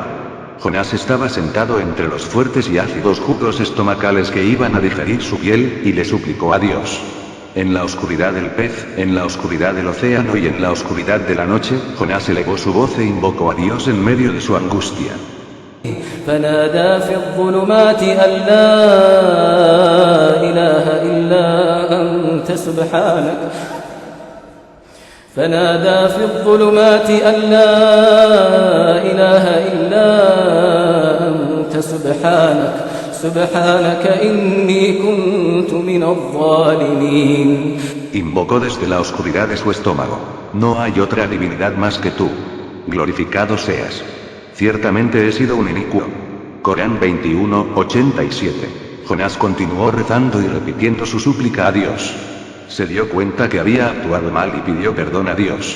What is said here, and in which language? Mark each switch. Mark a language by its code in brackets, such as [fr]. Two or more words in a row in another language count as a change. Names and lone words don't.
[es] Jonás estaba sentado entre los fuertes y ácidos jugos estomacales que iban a digerir su piel, y le suplicó a Dios. En la oscuridad del pez, en la oscuridad del océano y en la oscuridad de la noche, Jonás elevó su voz e invocó a Dios en medio de su angustia. [ar] فنادى في الظلمات أن لا إله إلا أنت سبحانك فنادى في الظلمات أن لا إله إلا أنت سبحانك إني كنت من الظالمين. [es] Invocó desde la oscuridad de su estómago. No hay otra divinidad más que tú. Glorificado seas. Ciertamente he sido un inicuo. Corán 21:87. Jonás continuó rezando y repitiendo su súplica a Dios. Se dio cuenta que había actuado mal y pidió perdón a Dios.